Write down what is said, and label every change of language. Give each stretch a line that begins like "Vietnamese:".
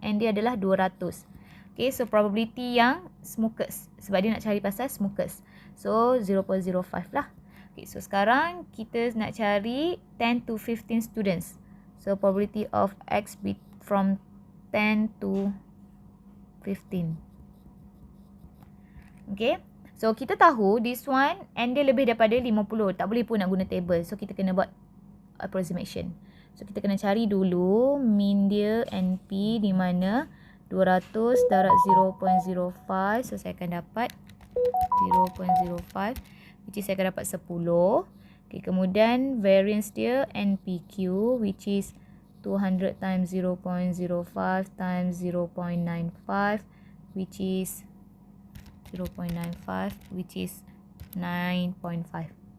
Malay: N dia adalah 200. Okay, so probability yang smokers. Sebab dia nak cari pasal smokers. So 0.05 lah. Okay, so sekarang kita nak cari
English: 10 to 15 students. So probability of X from 10 to 15. Okay.
Malay: So kita tahu
English: this one
Malay: n dia lebih daripada 50. Tak boleh pun nak guna table. So kita kena buat approximation. So kita kena cari dulu mean dia NP di mana 200 darab 0.05. So saya akan dapat 0.05
English: which is
Malay: saya akan dapat 10.
English: Okay, kemudian variance dia NPQ which is 200 times 0.05 times 0.95 which is 0.95 which is 9.5.